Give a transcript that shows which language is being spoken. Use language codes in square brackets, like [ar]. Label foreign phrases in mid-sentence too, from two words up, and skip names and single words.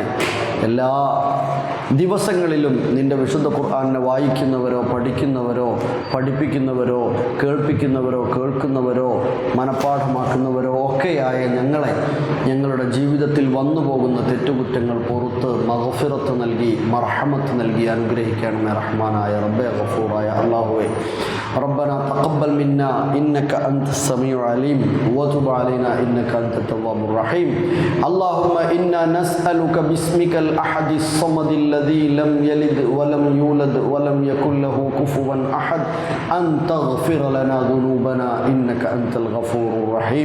[ml] എല്ലാ ദിവസങ്ങളിലും നിൻ്റെ വിശുദ്ധ ഖുർആനെ വായിക്കുന്നവരോ പഠിക്കുന്നവരോ പഠിപ്പിക്കുന്നവരോ കേൾക്കുന്നവരോ മനഃപ്പാഠമാക്കുന്നവരോ ഒക്കെയായ ഞങ്ങളെ ഞങ്ങളുടെ ജീവിതത്തിൽ വന്നു പോകുന്ന തെറ്റുകുറ്റങ്ങൾ പുറത്ത് മഗ്ഫിറത്ത് നൽകി മർഹമത്ത് നൽകി അനുഗ്രഹിക്കണമേ റഹ്മാനായ റബ്ബേ ഗഫൂറായ അല്ലാഹുവേ. [ar] ربنا تقبل منا إنك أنت السميع العليم وتب علينا إنك أنت التواب الرحيم. اللهم إنا نسألك باسمك الأحد الصمد الذي لم يلد ولم يولد ولم يكن له كفوا أحد أن تغفر لنا ذنوبنا إنك أنت الغفور الرحيم.